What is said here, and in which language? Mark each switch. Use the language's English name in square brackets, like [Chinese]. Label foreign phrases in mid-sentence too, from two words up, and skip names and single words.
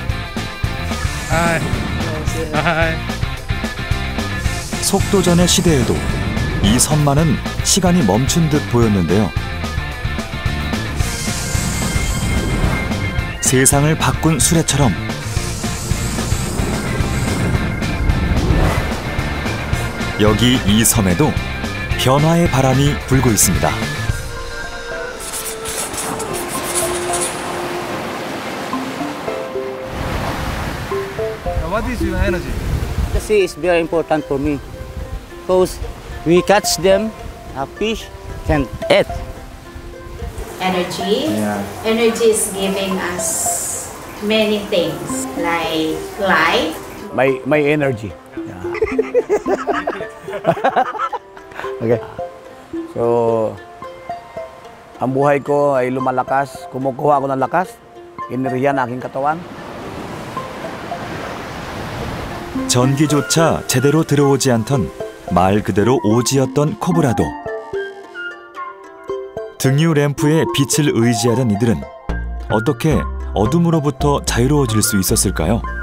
[Korean] 속도전의 시대에도 이 섬만은 시간이 멈춘 듯 보였는데요. 세상을 바꾼 수레처럼 여기 이 섬에도 변화의 바람이 불고 있습니다. [English] What is your energy? The sea is very important for me because we catch them, fish can eat. Energy. Yeah. Energy is giving us many things like life. My energy. Yeah. Okay. So, [Filipino] ang buhay ko ay lumalakas. Kumukuha ako ng lakas, enerhiya ng aking katawan. [Korean] 전기조차 제대로 들어오지 않던 말 그대로 오지였던 코브라도. 등유 램프의 빛을 의지하던 이들은 어떻게 어둠으로부터 자유로워질 수 있었을까요?